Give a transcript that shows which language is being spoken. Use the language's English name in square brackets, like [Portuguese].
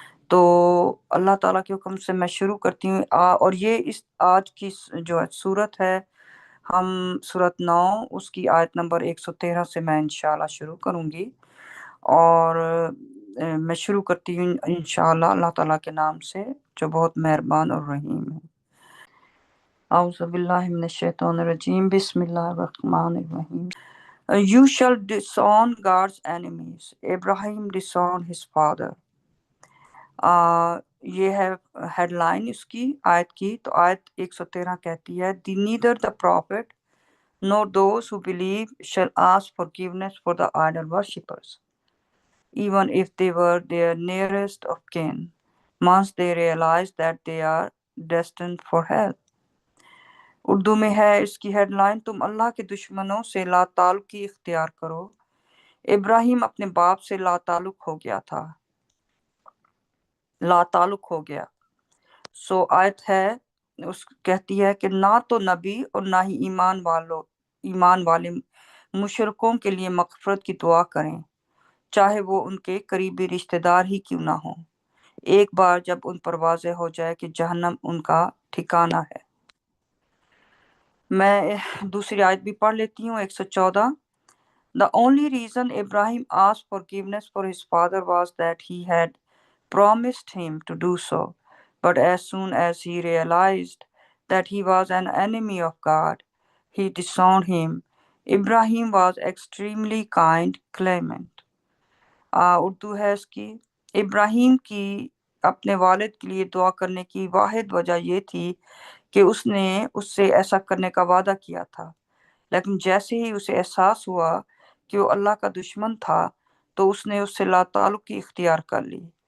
[Hindi] तो अल्लाह ताला के हुक्म से मैं शुरू करती हूँ। और ये इस आज की जो है सूरत है, हम सूरत 9 उसकी आयत नंबर 113 से मैं इंशाल्लाह शुरू करूँगी। और मैं शुरू करती हूँ इंशाल्लाह अल्लाह ताला के नाम से जो बहुत मेहरबान और रहीम है। औज़ु बिल्लाहि मिनश शैतानिर रजीम, बिस्मिल्लाहिर रहमानिर रहीम। [English] You shall disown God's enemies. Abraham disowned his father. [Hindi] ये है हेडलाइन इसकी आयत की। तो आयत 113 कहती है, [English] Neither the prophet nor those who believe shall ask forgiveness for the idol worshippers, even if they were their nearest of kin, once they realize that they are destined for hell. [Hindi] Urdu में है इसकी headline, तुम अल्लाह के दुश्मनों से लाताल्लुकी इख्तियार करो। इब्राहिम अपने बाप से लाताल्लुक हो गया था, लाताल्लुक हो गया। सो आयत है उस कहती है कि ना तो नबी और ना ही ईमान वाले मुशरिकों के लिए मग़फ़िरत की दुआ करें, चाहे वो उनके करीबी रिश्तेदार ही क्यों ना हो, एक बार जब उन पर वाज़ेह हो जाए कि जहन्नम उनका ठिकाना है। मैं दूसरी आयत भी पढ़ लेती हूँ, 114। [English] The only reason Abraham asked forgiveness for his father was that he had promised him to do so, but as soon as he realized that he was an enemy of God, he disowned him. Ibrahim was extremely kind, clement. [Hindi] Urdu है इसकी, इब्राहिम की अपने वालिद के लिए दुआ करने की वाहिद वजह ये थी कि उसने उससे ऐसा करने का वादा किया था, लेकिन जैसे ही उसे एहसास हुआ कि वो अल्लाह का दुश्मन था तो उसने उससे लाताल्लुकी इख्तियार कर ली।